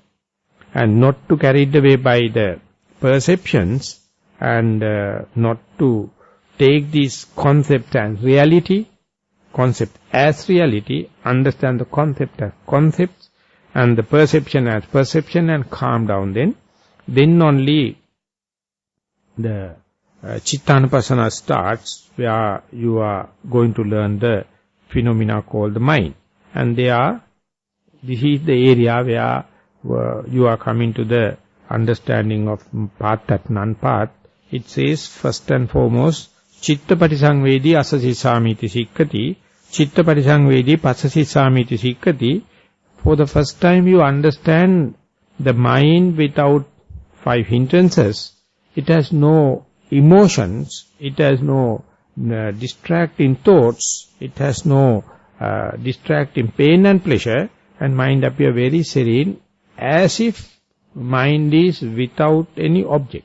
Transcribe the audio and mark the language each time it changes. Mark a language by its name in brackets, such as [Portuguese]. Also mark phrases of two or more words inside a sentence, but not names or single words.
[English] And not to carried away by the perceptions, and not to take these concepts as reality, understand the concept as concepts, and the perception as perception, and calm down then only the Chittanupassana starts, where you are going to learn the phenomena called the mind. And this is the area where you are coming to the understanding of path and non-path. It says, first and foremost, [Pali] Chitta patisangvedi asasisamiti sikkati, Chitta patisangvedi pasasisamiti sikkati. [English] For the first time you understand the mind without 5 hindrances. It has no emotions, it has no distracting thoughts, it has no distracting pain and pleasure, and mind appear very serene, as if mind is without any object.